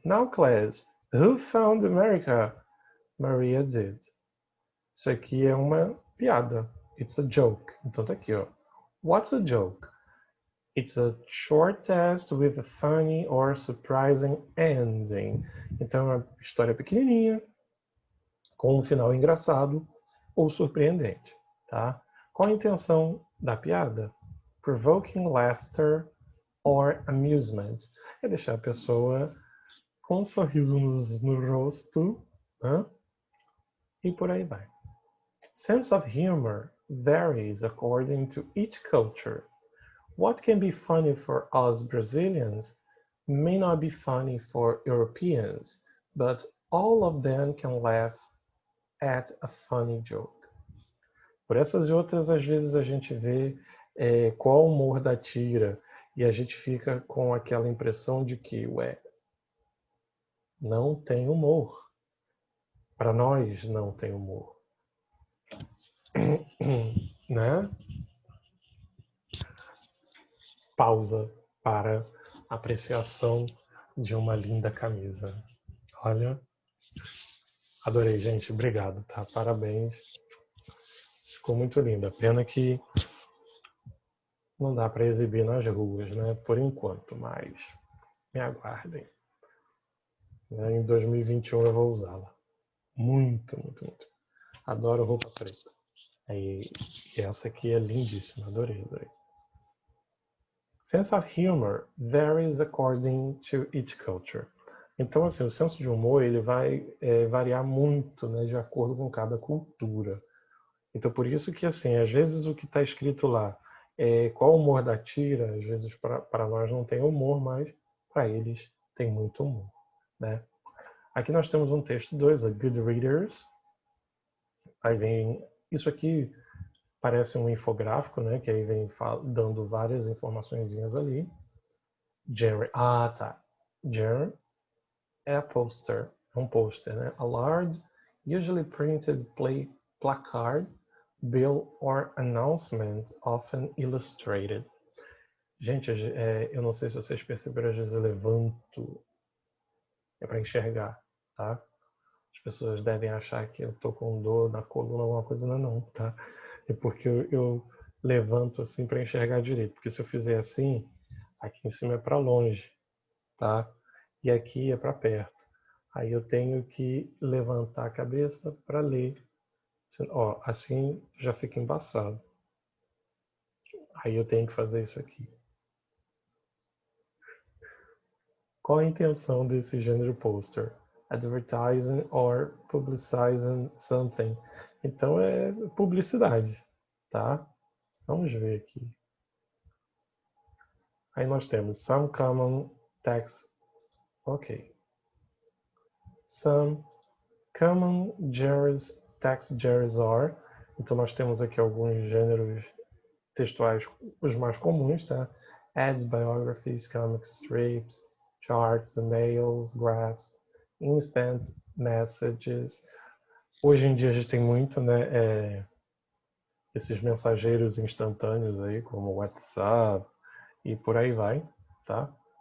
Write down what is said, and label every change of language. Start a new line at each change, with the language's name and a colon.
English: Now, class, who found America? Maria did.
Portuguese: Isso aqui é uma piada.
English: It's a joke.
Portuguese: Então tá aqui, ó.
English: What's a joke? It's a short test with a funny or surprising ending.
Portuguese: Então é uma história pequenininha, com um final engraçado ou surpreendente, tá? Qual a intenção da piada?
English: Provoking laughter or amusement.
Portuguese: É deixar a pessoa com um sorriso no rosto, né? e por aí vai.
English: Sense of humor varies according to each culture. What can be funny for us Brazilians may not be funny for Europeans, but all of them can laugh at a funny joke.
Portuguese: Por essas e outras, às vezes a gente vê qual o humor da tira e a gente fica com aquela impressão de que, não tem humor. Para nós não tem humor. Né? Pausa para apreciação de uma linda camisa. Olha, adorei, gente. Obrigado, tá? Parabéns. Ficou muito linda. Pena que não dá para exibir nas ruas, né? Por enquanto, mas me aguardem. Em 2021 eu vou usá-la. Muito, muito, muito. Adoro roupa preta. E essa aqui é lindíssima. Adorei, adorei.
English: Sense of humor varies according to each culture.
Portuguese: Então, assim, o senso de humor ele vai variar muito, né, de acordo com cada cultura. Então, por isso que, assim, às vezes o que está escrito lá qual o humor da tira, às vezes para nós não tem humor, mas para eles tem muito humor, né? Aqui nós temos um texto 2, a Good Readers. Aí vem, isso aqui parece um infográfico, né? Que aí vem dando várias informaçõezinhas ali. Jerry, Jerry é a poster, é um pôster, né?
English: A large, usually printed placard, bill or announcement, often illustrated.
Portuguese: Gente, eu não sei se vocês perceberam, às vezes eu levanto para enxergar, tá? As pessoas devem achar que eu tô com dor na coluna, alguma coisa, não, tá? É porque eu levanto assim para enxergar direito, porque se eu fizer assim, aqui em cima é para longe, tá? E aqui é para perto. Aí eu tenho que levantar a cabeça para ler. Ó, assim já fica embaçado. Aí eu tenho que fazer isso aqui. Qual a intenção desse gênero poster?
English: Advertising or publicizing something.
Portuguese: Então é publicidade, tá? Vamos ver aqui. Aí nós temos
English: some common text.
Portuguese: Ok.
English: Some common text genres are.
Portuguese: Então nós temos aqui alguns gêneros textuais, os mais comuns, tá?
English: Ads, biographies, comic strips, charts, emails, graphs, instant messages.
Portuguese: Hoje em dia a gente tem muito, né? Esses mensageiros instantâneos aí, como o WhatsApp e por aí vai, tá?